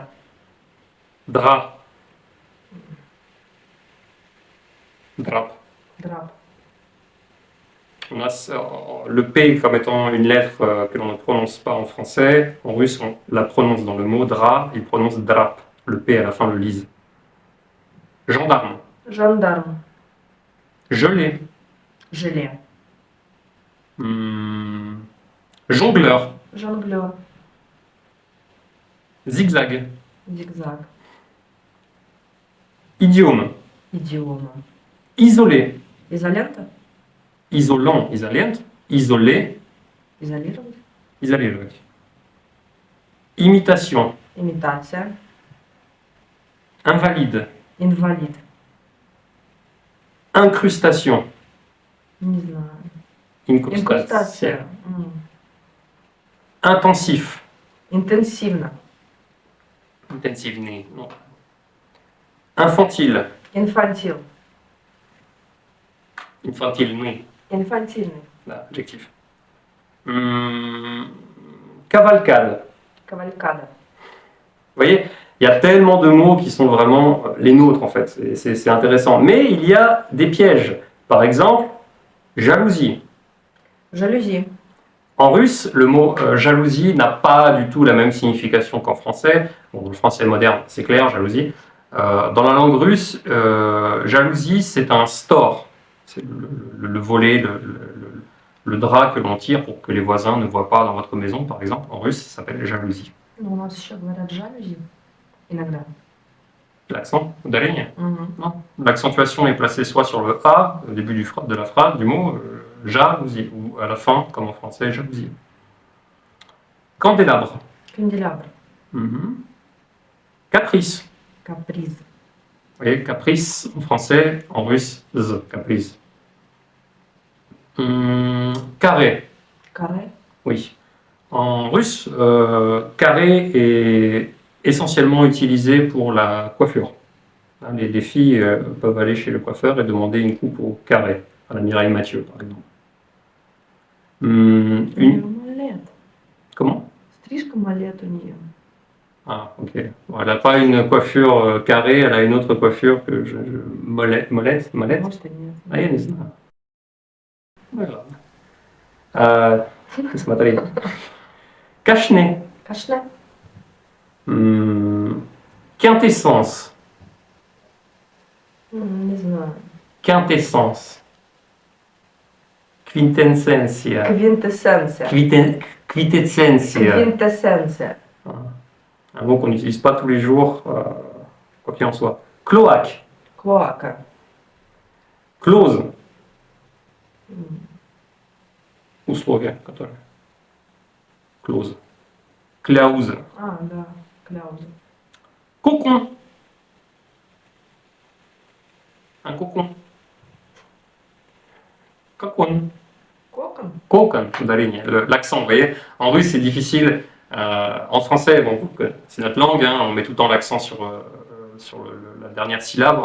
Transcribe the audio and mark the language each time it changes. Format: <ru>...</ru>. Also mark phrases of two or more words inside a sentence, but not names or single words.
<fr>Drap. Drap.</fr> <ru>Драп.</ru> <fr>On a le P comme étant une lettre que l'on ne prononce pas en français. En russe, on la prononce dans le mot drap, il prononce drap. Le P à la fin le lise. Gendarme.</fr> <ru>Жандарм.</ru> <fr>Gelé.</fr> <ru>Желе.</ru> <fr>Jongleur.</fr> <ru>Жонглер.</ru> <fr>Zigzag.</fr> <ru>Зигзаг.</ru> <fr>Idiome.</fr> <ru>Идиома.</ru> <fr>Isolé.</fr> <ru>Изолента.</ru> <fr>Isolant, isolante. Isolé.</fr> <ru>Изолировать.</ru> <fr>Isolé, oui. Imitation.</fr> <ru>Имитация.</ru> <fr>Invalide.</fr> <ru>Инвалид.</ru> <fr>Incrustation.</fr> <ru>Не знаю.</ru> <fr>Incrustation.</fr> <ru>Инкрустация.</ru> <fr>Intensif.</fr> <ru>Интенсивно.</ru> <fr>Intensivné. Non. Infantile.</fr> <ru>Инфантил.</ru> <fr>Infantile, oui.</fr> <ru>Инфантильный.</ru> <fr>L'adjectif. Cavalcade.</fr> <ru>Кавалькада.</ru> <fr>Vous voyez, il y a tellement de mots qui sont vraiment les nôtres en fait. C'est intéressant. Mais il y a des pièges. Par exemple, jalousie.</fr> <ru>Жалюзи.</ru> <fr>En russe, le mot jalousie n'a pas du tout la même signification qu'en français. Bon, dans le français moderne, c'est clair, jalousie. Dans la langue russe, jalousie, c'est un store. C'est le volet, le drap que l'on tire pour que les voisins ne voient pas dans votre maison, par exemple. En russe, ça s'appelle jalousie.</fr> <ru>Ну, у нас еще говорят жалюзи. Иногда.</ru> <fr>L'accent, ударение.</fr> <ru>Угу.</ru> <fr>Non. L'accentuation est placée soit sur le A, au début de la phrase, du mot, jalousie, ou à la fin, comme en français, jalousie. Candélabre.</fr> <ru>Канделябр.</ru> <fr>Caprice.</fr> <ru>Каприз.</ru> <fr>Vous voyez, caprice en français, en russe, z, caprice. Carré.</fr> <ru>Каре.</ru> <fr>Oui. En russe, carré est essentiellement utilisé pour la coiffure. Les filles peuvent aller chez le coiffeur et demander une coupe au carré, à la Mireille Mathieu, par exemple.</fr> <ru>Малет.</ru> <fr>Comment?</fr> <ru>Стрижка малет у нее.</ru> <fr>Ah, ok. Bon, elle n'a pas une coiffure carrée, elle a une autre coiffure que molette.</fr> <ru>Может и нет. А я не знаю. Ну и ладно. Смотри.</ru> <fr>Cache-nez.</fr> <ru>Кашне.</ru> <fr>Quintessence.</fr> <ru>Не знаю.</ru> <fr>Quintessence. Quintessentia.</fr> <ru>Квинтэссенция.</ru> <fr>Quintessentia.</fr> <ru>Квинтэссенция.</ru> <fr>Un mot qu'on n'utilise pas tous les jours, quoi qu'il en soit. Cloaque,</fr> <ru>Клоака.</ru> <fr>clause, М,</fr> <ru>условие, которое. Clause. Кляуз. А, да, кляуза.</ru> <fr>Cocon. Un cocon. Cocon.</fr> <ru>Кокон?</ru> <fr>Cocon, ударение. L'accent, vous voyez. En russe, c'est difficile. En français, bon, c'est notre langue, hein, on met tout le temps l'accent sur, la dernière syllabe.</fr>